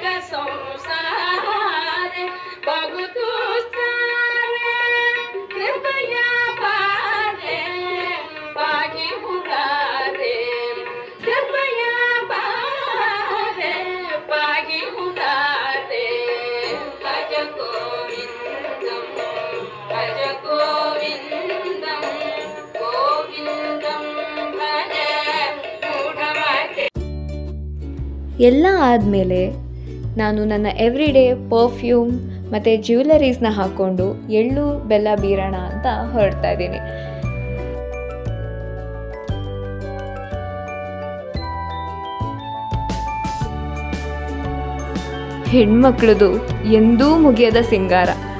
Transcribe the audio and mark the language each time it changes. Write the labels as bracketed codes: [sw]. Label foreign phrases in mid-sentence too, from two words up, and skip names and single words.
[sa] संसारे बहु दुस्तारे कृपया पारे पाहि मुरारे कृपया पारे पाहि मुरारे भज गोविन्दं भज गोविन्दं गोविन्दं भज मूढमते. [kn] ಎಲ್ಲ ಆದಮೇಲೆ ನಾನು ನನ್ನ [en] everyday perfume [kn] ಮತ್ತು ಜ್ಯುವೆಲರೀಸ್ನ ಹಾಕ್ಕೊಂಡು ಎಳ್ಳು ಬೆಲ್ಲ ಬೀರೋಣ ಅಂತ ಹೊರಡ್ತಾ ಇದ್ದೀನಿ. ಹೆಣ್ಮಕ್ಳದು ಎಂದೂ ಮುಗಿಯದ ಸಿಂಗಾರ.